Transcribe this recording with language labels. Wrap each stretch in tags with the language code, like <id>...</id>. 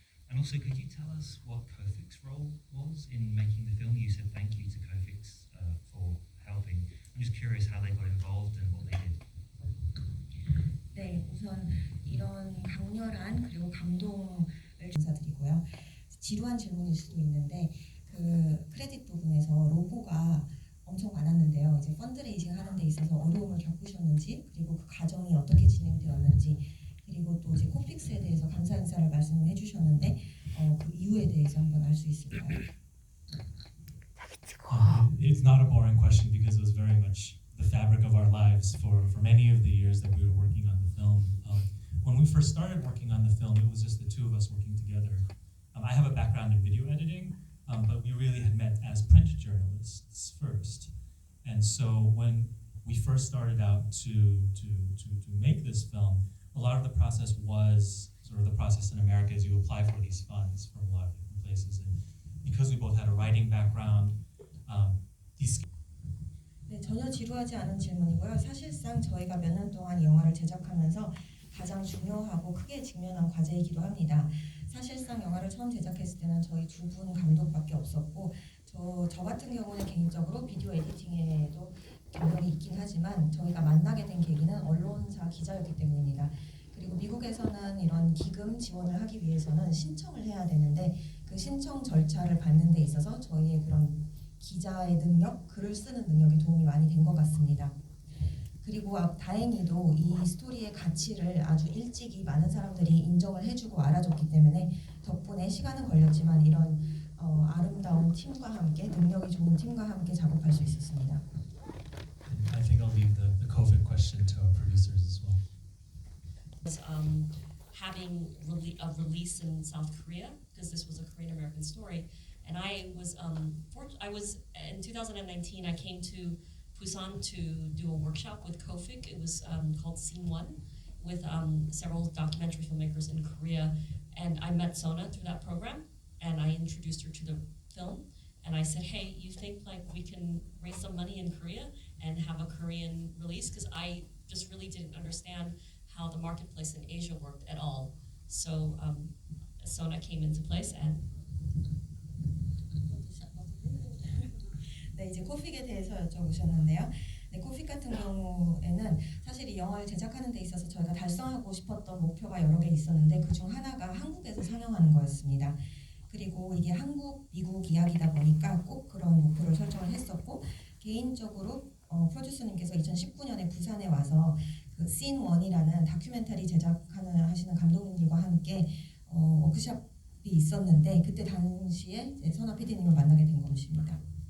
<en>And also, could you tell us what Kofik's role was in making the film? You said thank you to Kofix for helping. I'm just curious how they got involved and what they did.</en> <ko>네, 우선 이런 강렬한 그리고 감동을 감사드리고요. 지루한 질문일 수도 있는데 그 크레딧 부분에서 로고가 엄청 많았는데요. 이제 펀드레이징 하는 데 있어서 어려움을 겪으셨는지, 그리고 그 과정이 어떻게 진행되었는지, 그리고 또 이제 코픽스에 대해서 감사 인사를 말씀해 주셨는데 그 이유에 대해서 한번 알 수 있을까요?</ko> <en>It's not a boring question because it was very much the fabric of our lives for many of the years that we were working on the film. When we first started working on the film, it was just the two of us working together. I have a background in video editing, but we really had met as print journalists first. And so when we first started out to make this film, a lot of the process was sort of the process in America is you apply for these funds from a lot of different places. And because we both had a writing background, these</en> <ko>네, 전혀 지루하지 않은 질문이고요. 사실상 저희가 몇 년 동안 이 영화를 제작하면서 가장 중요하고 크게 직면한 과제이기도 합니다. 사실상 영화를 처음 제작했을 때는 저희 두 분 감독밖에 없었고 저 같은 경우는 개인적으로 비디오 에디팅에도 경력이 있긴 하지만 저희가 만나게 된 계기는 언론사 기자였기 때문입니다. 그리고 미국에서는 이런 기금 지원을 하기 위해서는 신청을 해야 되는데 그 신청 절차를 밟는 데 있어서 저희의 그런 기자의 능력, 글을 쓰는 능력이 도움이 많이 된 것 같습니다. 그리고 다행히도 이 스토리의 가치를 아주 일찍이 많은 사람들이 인정을 해주고 알아줬기 때문에 덕분에 시간은 걸렸지만 이런 아름다운 팀과 함께 능력이 좋은 팀과 함께 작업할 수 있었습니다.</ko> <en>I think I'll leave the COVID question to our producers as well. Was having a release in South Korea because this was a Korean American story, and I was in 2019 I came to Busan to do a workshop with Kofik. It was called Scene One with several documentary filmmakers in Korea, and I met Sona through that program, and I introduced her to the film. And I said, hey, you think like we can raise some money in Korea and have a Korean release? Because I just really didn't understand how the marketplace in Asia worked at all. So Sona came into place and</en> <ko>네, 이제 코픽에 대해서 여쭤보셨는데요. 네, 코픽 같은 경우에는 사실 이 영화를 제작하는 데 있어서 저희가 달성하고 싶었던 목표가 여러 개 있었는데 그중 하나가 한국에서 상영하는 거였습니다. 그리고 이게 한국, 미국 이야기다 보니까 꼭 그런 목표를 설정을 했었고 개인적으로 프로듀서님께서 2019년에 부산에 와서 그 씬 원이라는 다큐멘터리 하시는 감독님들과 함께 워크숍이 있었는데 그때 당시에 선아 PD님을 만나게 된 것입니다.</ko>